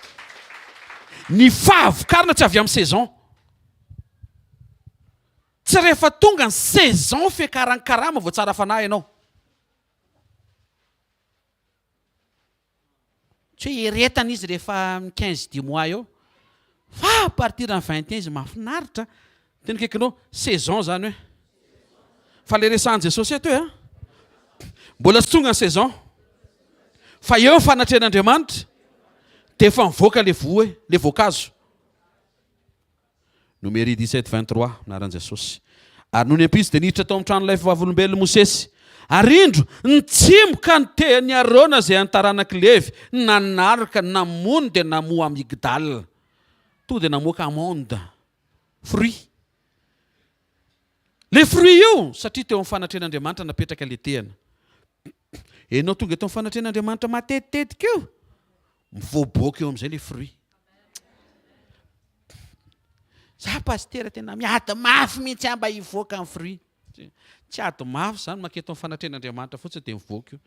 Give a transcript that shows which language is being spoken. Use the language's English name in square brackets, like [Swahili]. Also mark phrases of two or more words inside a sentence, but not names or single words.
[Malagasy] Ny fahavokarana tsy avy amin'ny saison. Tsy rehefa tonga ny saison fekaran-karama vao tsara fanahy ianao. Tsy hoe eretana izy rehefa 15 [French] du mois [Malagasy] eo. Fa [French] à partir en [Malagasy] 21 izy mahafinaritra. Tena kaikinao saison zany hoe. Fa le resahan Jesosy eto hoe mbola tsy tonga ny saison. Fa eo fanatrehan'Andriamanitra dia efa mivoaka le voankazo. Numéri 17:23 naran'i Jesosy. Ary noho ny ampisy dia niditra tao amin'ny tranon'ilay vavolombelona Mosesy. Ary indro nitsimboka ny tehany Arona izay antaranaky Levy, nanaraka namono dia namoa amigdala. To dia namoaka amonda. Fruit. [French] Le fruit [Malagasy] io satria teo amin'ny fanatrehan'Andriamanitra napetraka le tehana. Ianao tonga tao amin'ny fanatrehan'Andriamanitra matetitetika io. Mivoaboaka eo amin'izay [French] le fruit. [Malagasy] Za pastera tena miady mafy mihitsy mba hivoaka amin'ny fruit. Tsy ady mafy zany maketo amin'ny fanatrehan'Andriamanitra fotsiny dia mivoaka io.